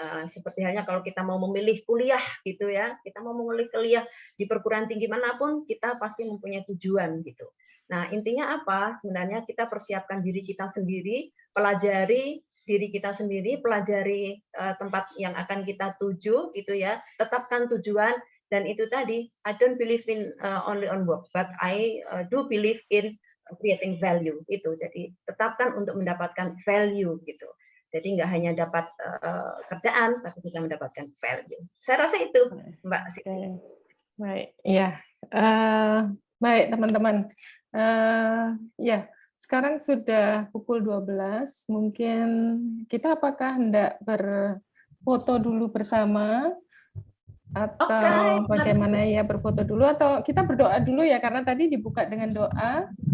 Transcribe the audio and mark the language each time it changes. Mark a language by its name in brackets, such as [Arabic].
[Indonesian] Seperti halnya kalau kita mau memilih kuliah gitu ya, kita mau memilih kuliah di perguruan tinggi manapun, kita pasti mempunyai tujuan gitu. Nah intinya apa? Sebenarnya kita persiapkan diri kita sendiri, pelajari diri kita sendiri, pelajari tempat yang akan kita tuju gitu ya, tetapkan tujuan. Dan itu tadi, [English] I don't believe in only on work, but I do believe in creating value itu. [Indonesian] Jadi tetapkan untuk mendapatkan value gitu. Jadi nggak hanya dapat kerjaan, tapi juga mendapatkan value. Saya rasa itu, Mbak Siti. Baik, ya. Baik teman-teman. Ya. Sekarang sudah pukul 12, mungkin kita apakah hendak berfoto dulu bersama atau bagaimana ya, berfoto dulu atau kita berdoa dulu ya, karena tadi dibuka dengan doa.